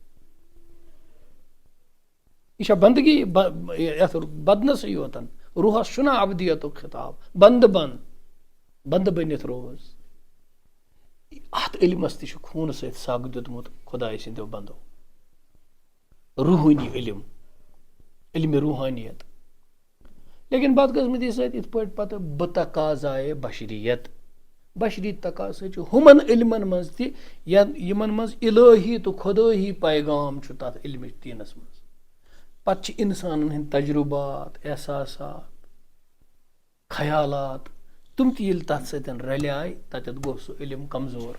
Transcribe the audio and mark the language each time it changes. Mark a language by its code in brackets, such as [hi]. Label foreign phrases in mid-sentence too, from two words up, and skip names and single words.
[ks] یہِ چھا بندگی یتھ بدنسٕے یوتن؟ روحس چھُنہ ابدیتُک خطاب؟ بنٛدٕ بٔنِتھ روز. اتھ علمس تہِ چھُ خوٗنہٕ سۭتۍ سگ دیُتمُت خۄداے سٕنٛدیو بندو. روحٲنی علم، علمِ روحانیت. لیکن بدقسمتی سۭتۍ یِتھ پٲٹھۍ پتہٕ بہٕ تقاضایے بشریت، بشری تقاضہٕ سۭتۍ چھُ ہُمن علمن منٛز تہِ یِمن منٛز الہی تہٕ خۄدٲہی پیغام چھُ تتھ علمِ دیٖنس منٛز. پتہٕ چھِ انسانن ہٕنٛدۍ تجرُبات، احساسات، خیالات تِم تہِ ییٚلہِ تتھ سۭتۍ رلیے تتٮ۪تھ گوٚو سُہ علم کمزور.